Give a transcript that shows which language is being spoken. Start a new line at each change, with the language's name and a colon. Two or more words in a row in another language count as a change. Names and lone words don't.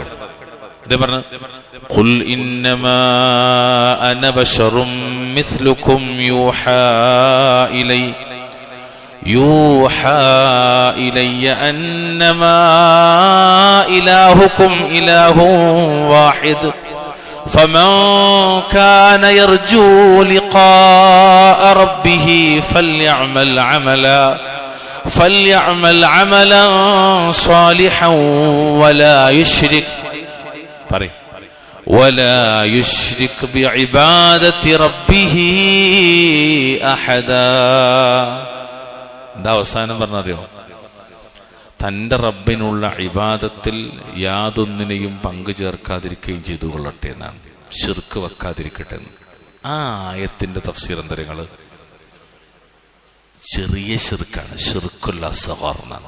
Malayalam: ഇത് പറഞ്ഞു
Arabic: قل إنما أنا بشر مثلكم يوحى إلي أنما إلهكم إله واحد فمن كان يرجو لقاء ربه فليعمل عملا صالحا ولا يشرك بعبادة ربه أحدا.
Malayalam: എന്താ അവസാനം പറഞ്ഞറിയോ? തന്റെ റബ്ബിനുള്ള ഇബാദത്തിൽ യാതൊന്നിനെയും പങ്കു ചേർക്കാതിരിക്കുകയും ചെയ്തു കൊള്ളട്ടെ എന്നാണ്, ശിർക്ക് വെക്കാതിരിക്കട്ടെ എന്ന്. ആ ആയത്തിന്റെ തഫ്സീർ എന്തരങ്ങള് ചെറിയ ശിർക്കാണ്,
Arabic: الشرك الأصغر
Malayalam: എന്നാണ്.